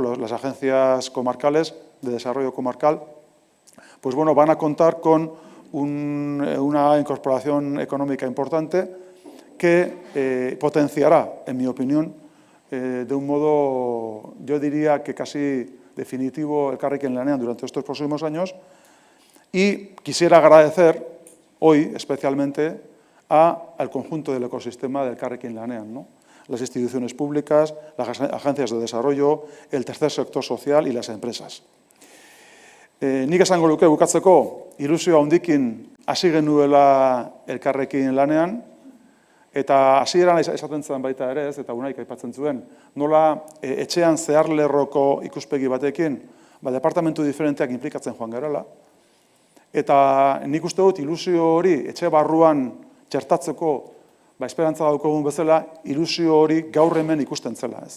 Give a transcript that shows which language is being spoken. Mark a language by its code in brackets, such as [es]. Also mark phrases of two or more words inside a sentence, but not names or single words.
[es] Las agencias comarcales de desarrollo comarcal, pues bueno, van a contar con una incorporación económica importante que potenciará, en mi opinión, de un modo, yo diría que casi definitivo, Elkarrekin Lanean durante estos próximos años. Y quisiera agradecer hoy especialmente al conjunto del ecosistema del Elkarrekin Lanean, ¿no? Las instituciones públicas, las agencias de desarrollo, el tercer sector social y las empresas. [eu] Nik esango luke bukatzeko, ilusio handikin hasi genuela Elkarrekin Lanean, eta hasieran esaten zen baita ere, eta Unaik aipatzen zuen, nola etxean zeharlerroko ikuspegi batekin, departamentu diferenteak inplikatzen joan garela, eta nik uste dut ilusio hori etxe barruan txertatzeko, esperantza daukagun bezala, ilusio hori gaur hemen ikusten zela, ez.